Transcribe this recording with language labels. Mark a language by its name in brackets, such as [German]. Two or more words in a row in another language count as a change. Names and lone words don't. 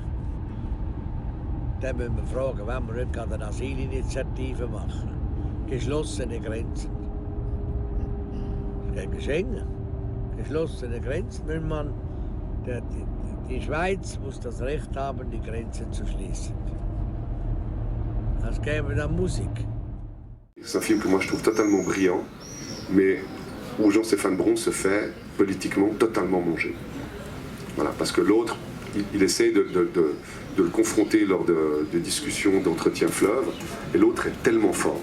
[German] Dann müssen wir fragen, wenn wir nicht gerade eine Asylinitiative machen. Geschlossene Grenzen. Gegen Schengen. Geschlossene Grenzen. Die Schweiz muss das Recht haben, die Grenzen zu schließen. Das gäbe dann Musik. [French] C'est un film que moi je trouve totalement brillant, mais où Jean-Stéphane Bron se fait politiquement totalement manger. Voilà, parce que l'autre, il essaie de le confronter lors de discussions, d'entretiens fleuves, et l'autre est tellement fort.